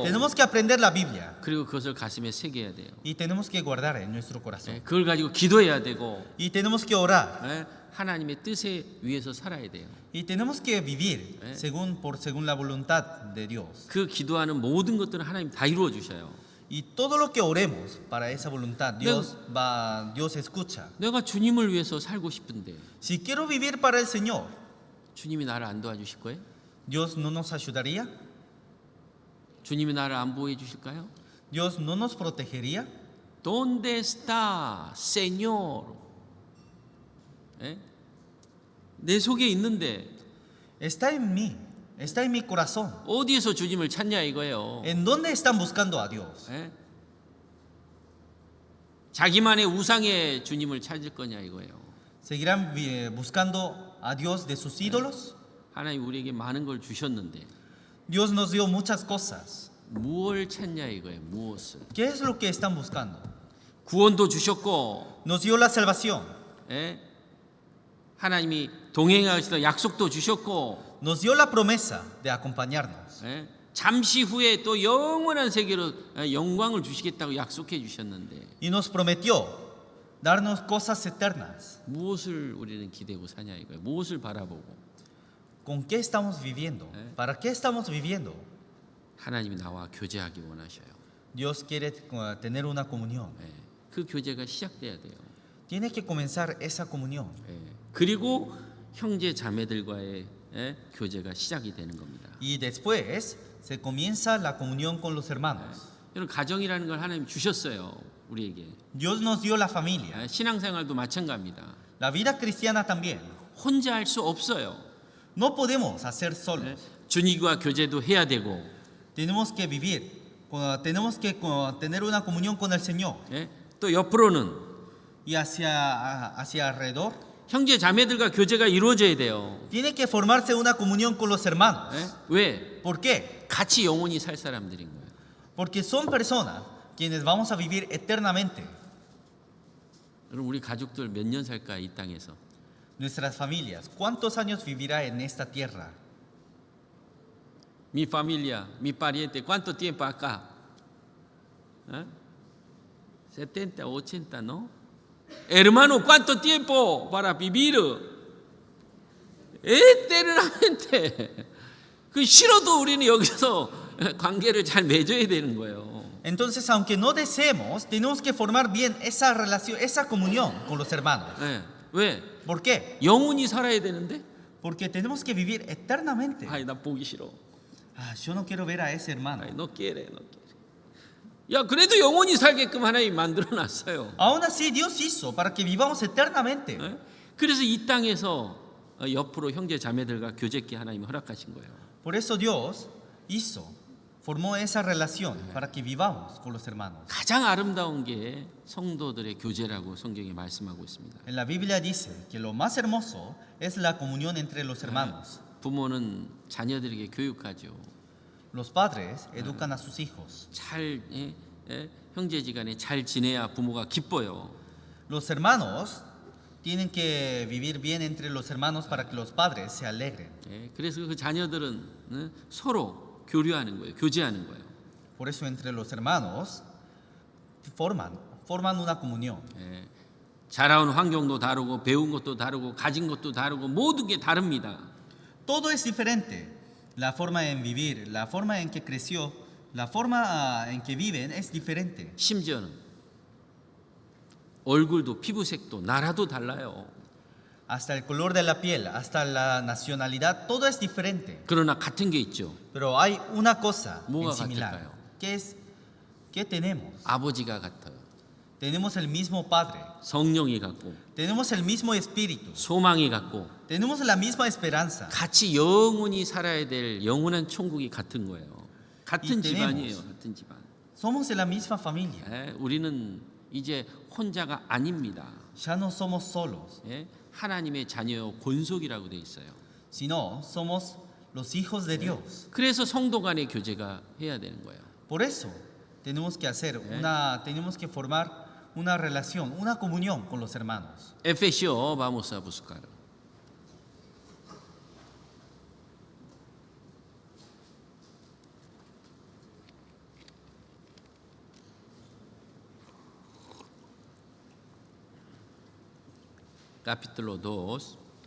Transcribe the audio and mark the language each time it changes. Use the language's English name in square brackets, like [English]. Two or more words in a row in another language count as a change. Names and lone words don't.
[Spanish] Tenemos que aprender la Biblia. [Korean] 그리고 그것을 가슴에 새겨야 돼요. [Spanish] Y tenemos que guardar en nuestro corazón. [Korean] 그걸 가지고 기도해야 되고 [Spanish] Y tenemos que orar. [Korean] 하나님의 뜻에 위해서 살아야 돼요. [Spanish] Y tenemos que vivir según la voluntad de Dios. [Korean] 그 기도하는 모든 것들은 하나님 다 이루어 주셔요. [Spanish] Y todo lo que oremos para esa voluntad, Dios escucha. [Korean] 내가 주님을 위해서 살고 싶은데 [Spanish] Si quiero vivir para el Señor, [Korean] 주님이 나를 안 도와주실 거예요? [Spanish] Dios no nos ayudaría? [Korean] 주님이 나를 안 보호해 주실까요? [Spanish] Dios no nos protegería? ¿Dónde está, Señor? [Korean] 내 속에 있는데 [Spanish] Está en mí, está en mi corazón. [Korean] 어디에서 주님을 찾냐 이거예요. [Spanish] ¿En dónde están buscando a Dios? [Korean] 자기만의 우상의 주님을 찾을 거냐 이거예요. [Spanish] ¿Seguirán buscando a Dios de sus ídolos? [Korean] 하나님 우리에게 많은 걸 주셨는데 [Spanish] Dios nos dio muchas cosas. [Korean] 무엇을 찾냐 이거예요. 무엇을. [Spanish] ¿Qué es lo que están buscando? [Korean] 구원도 주셨고, [Spanish] Nos dio la salvación, [Korean] 예? 하나님이 동행하시다 약속도 주셨고, [Spanish] nos dio la promesa de acompañarnos. [Korean] 예? 잠시 후에 또 영원한 세계로 영광을 주시겠다고 약속해 주셨는데 [Spanish] Y nos prometió darnos cosas eternas. [Korean] 무엇을 우리는 기대고 사냐 이거예요. 무엇을 바라보고. [Spanish] ¿Con qué estamos viviendo? ¿Para qué estamos viviendo? [Korean] 하나님이 나와 교제하기 원하셔요. [Spanish] Dios quiere tener una comunión. [Korean] 예. 그 교제가 시작돼야 돼요. [Spanish] Tiene que comenzar esa comunión. [Korean] 예. 그리고 형제 자매들과의 교제가 시작이 되는 겁니다. [Spanish] Y después se comienza la comunión con los hermanos. [Korean] 여러분 가정이라는 걸 하나님 주셨어요. 우리에게. [Spanish] Dios nos dio la familia. [Korean] 예. 신앙생활도 마찬가지입니다. [Spanish] La vida cristiana también. [Korean] 혼자 할 수 없어요. [Spanish] No podemos hacer [Korean] 예. [Spanish] solos. [Korean] 주님과 교제도 해야 되고, [Spanish] Tenemos que vivir, tenemos que tener una comunión con el Señor. [Korean] 예. 또 옆으로는 [Spanish] Y hacia alrededor, [Korean] 형제 자매들과 교제가 이루어져야 돼요. [Spanish] tiene que formarse una comunión con los hermanos. [Korean] 예? 왜? [Spanish] ¿Por qué? [Korean] 같이 영원히 살 사람들인 거예요. [Spanish] Porque son personas quienes vamos a vivir eternamente. [Korean] 여러분 우리 가족들 몇 년 살까 이 땅에서? [Spanish] Nuestras familias, ¿cuántos años vivirá en esta tierra? Mi familia, mi pariente, ¿cuánto tiempo acá? ¿Eh? 70, 80, ¿no? Hermano, ¿cuánto tiempo para vivir? eternamente. [Korean] 그 싫어도 우리는 여기서 관계를 잘 맺어야 되는 거예요. [Spanish] Entonces, aunque no deseemos, tenemos que formar bien esa relación, esa comunión con los hermanos. [Korean] 네. 왜? [Spanish] ¿Por qué? [Korean] 영원히 살아야 되는데? [Spanish] Porque tenemos que vivir eternamente. [Korean] 아이, 나 보기 싫어. [Spanish] Yo no quiero ver a ese hermano. 아이, no quiere, no quiere. [Korean] 야, 그래도 영원히 살게끔 하나님이 만들어 놨어요. [Spanish] Aún así, Dios hizo para que vivamos eternamente. [Korean] 네? 그래서 이 땅에서 옆으로 형제 자매들과 교제케 하나님이 허락하신 거예요. [Spanish] Por eso Dios formó esa relación para que vivamos con los hermanos. [Korean] 가장 아름다운 게 성도들의 교제라고 성경에 말씀하고 있습니다. [Spanish] En la Biblia dice que lo más hermoso es la comunión entre los hermanos. [Korean] 부모는 자녀들에게 교육하죠. [Spanish] Los padres educan a sus hijos. [Korean] 잘 형제지간에 잘 지내야 부모가 기뻐요. [Spanish] Los hermanos tienen que vivir bien entre los hermanos para que los padres se alegren. [Korean] 그래서 그 자녀들은 서로 교류하는 거예요. 교제하는 거예요. [Spanish] Por eso entre los hermanos forman una comunión. [Korean] 자라온 환경도 다르고 배운 것도 다르고 가진 것도 다르고 모든 게 다릅니다. [Spanish] Todo es diferente. La forma en vivir, la forma en que creció, la forma en que viven es diferente. [Korean] 심지어는 얼굴도 피부색도 나라도 달라요. [Spanish] Hasta el color de la piel, hasta la nacionalidad, todo es diferente. [Korean] 그러나 같은 게 있죠. [Spanish] Pero hay una cosa [Korean] 뭐가 [Spanish] en similar. [Korean] 같을까요? [Spanish] ¿Qué tenemos? [Korean] 아버지가 같아요. [Spanish] Tenemos el mismo Padre, [Korean] 성령이 같고 [Spanish] tenemos el mismo Espíritu, [Korean] 소망이 같고 [Spanish] tenemos la misma esperanza. [Korean] 같이 영원히 살아야 될 영원한 천국이 같은 거예요. 같은 이 집안이에요. 같은 집안. [Spanish] Somos de la misma familia. [Korean] 우리는 이제 혼자가 아닙니다. [Spanish] Ya no somos solos, [Korean] 하나님의 자녀 권속이라고 돼 있어요. [Spanish] sino somos los hijos de Dios. [Korean] 그래서 성도 간의 교제가 해야 되는 거예요. [Spanish] Por eso tenemos que formar una relación, una comunión con los hermanos. Efesios, vamos a buscar. Capítulo 2.